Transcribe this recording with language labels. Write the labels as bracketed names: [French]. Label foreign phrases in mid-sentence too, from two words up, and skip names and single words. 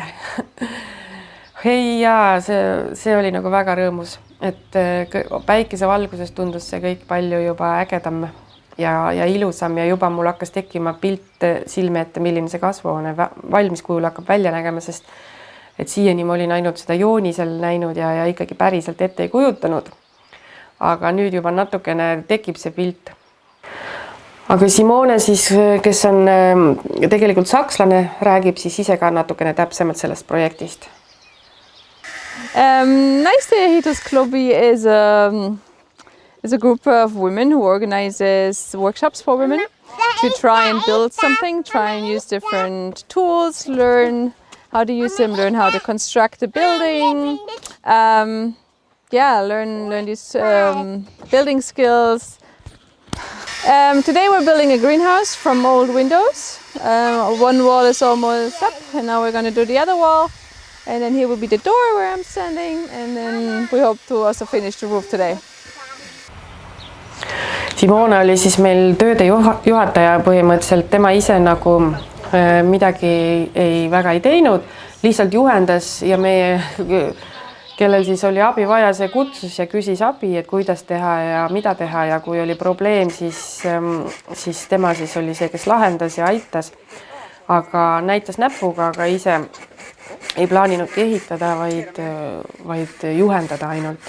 [Estonian] Hei jaa, see oli nagu väga rõõmus, et päikese valguses tundus see kõik palju juba ägedam ja ilusam ja juba mul hakkas tekkima pilt silme ette, milline see kasvuhoone valmis kujul hakkab välja nägema, sest et siiani ma olin ainult seda joonisel näinud ja ikkagi päriselt ette ei kujutanud. Aga nüüd juba natukene tekib see pilt. aga Simone siis, kes on tegelikult sakslane, räägib siis ise ka natukene täpsemalt sellest projektist. [English] Naiste ehitusklubi is a group of women who organizes workshops for women to try and build something, try and use different tools, learn how to use them, learn how to construct a building. Learn these building skills. Today we're building a greenhouse from old windows. One wall is almost up and now we're going to do the other wall. And then here will be the door where I'm standing and then we hope to also finish the roof today. [Estonian] Simone oli siis meil tööde juhataja põhimõtteliselt, tema ise nagu midagi väga ei teinud, lihtsalt juhendas ja meie, kellel siis oli abi vaja, see kutsus ja küsis abi, et kuidas teha ja mida teha ja kui oli probleem, siis tema siis oli see, kes lahendas ja aitas, aga näitas näpuga, aga ise ei plaaninudki ehitada, vaid juhendada ainult.